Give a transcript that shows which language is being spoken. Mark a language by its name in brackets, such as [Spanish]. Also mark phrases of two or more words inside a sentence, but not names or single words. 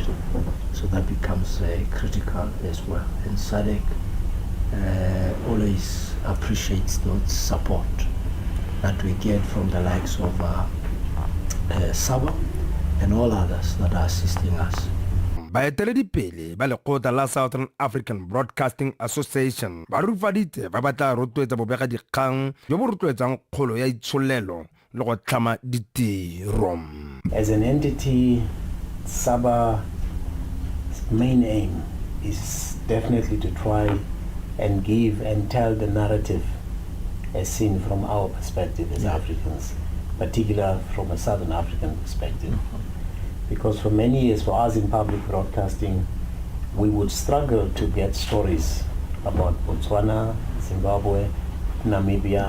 [English] So that becomes critical as well. And SADC always appreciates that support that we get from the likes of Saba and all others that are assisting us. [Tswana] Baeteledipele ba lekgotla la Southern African Broadcasting Association ba rufaditse ba batla rotloetsa bobega dikgang jo bo rotloetsang kgolo ya itsholelo le go tlhama ditiro. [English] As an entity, Saba's main aim is definitely to try and give and tell the narrative as seen from our perspective as Africans. particularly from a Southern African perspective. Because for many years, for us in public broadcasting, we would struggle to get stories about Botswana, Zimbabwe, Namibia.